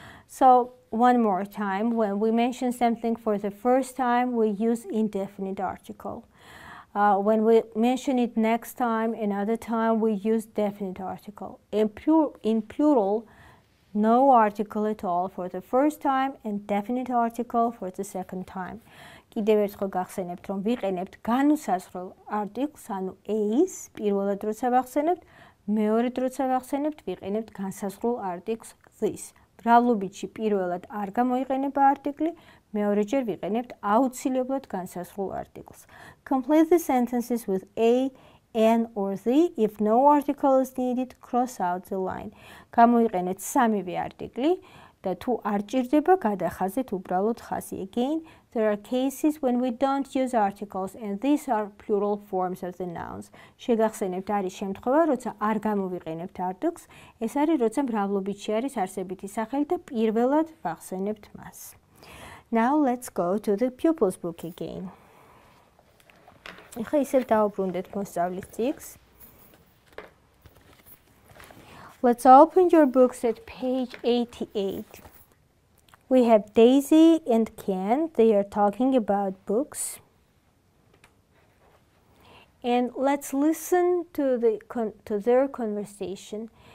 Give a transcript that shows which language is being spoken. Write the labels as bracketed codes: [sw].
[en] So, one more time, when we mention something for the first time, we use indefinite article. When we mention it next time, another time, we use definite article. In plural, no article at all for the first time and definite article for the second time. [ka] კიდევ ერთხელ გახსენებთ, რომ ვიყენებთ განუსაზღვრელ არტიკლს, ანუ a-ს, პირველად როცა ვახსენებთ, მეორედ როცა ვახსენებთ, ვიყენებთ განსაზღვრულ არტიკლს this. მრავლობითში პირველად არ გამოიყენება არტიკლი, მეორეჯერ ვიყენებთ აუცილებლად განსაზღვრულ არტიკლს. [en] Complete the sentences with a, an or the. If no article is needed, cross out the line. [ka] გამოიყენეთ სამივე არტიკლი და თუ არ ჭირდება, გადახაზეთ უბრალოდ ხაზი. [en] Again, there are cases when we don't use articles and these are plural forms of the nouns. [ka] შეგახსენებთ, არის შემთხვევა, როცა არ გამოვიყენებთ არტიკლს, ეს არის როცა მრავლობითში არის არსებითი სახელი და პირველად ვახსენებთ მას. [en] Now let's go to the pupils book again. [ka] ეხლა ისევ დავუბრუნდეთ მოსწავლის წიგნს. [en] Let's open your books at page 88. We have Daisy and Ken. They are talking about books. And let's listen to their conversation.